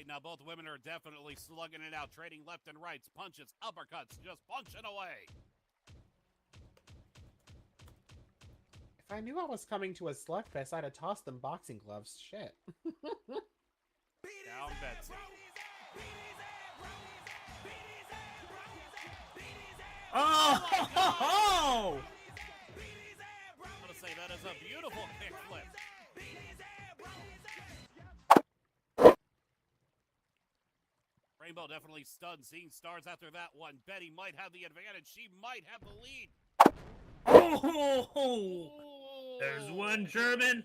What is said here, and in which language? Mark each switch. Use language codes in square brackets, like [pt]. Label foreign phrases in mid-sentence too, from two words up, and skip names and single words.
[en] Now both women are definitely slugging it out, trading left and rights, punches, uppercuts, just punching away. If I knew I was coming to a slugfest, I'd have tossed them boxing gloves. Shit. Down Betsy. Oh, ho, ho, ho! I'm gonna say that is a beautiful kickflip. Rainbow definitely stunned, seeing stars after that one. Betty might have the advantage. She might have the lead. Oh, there's one German.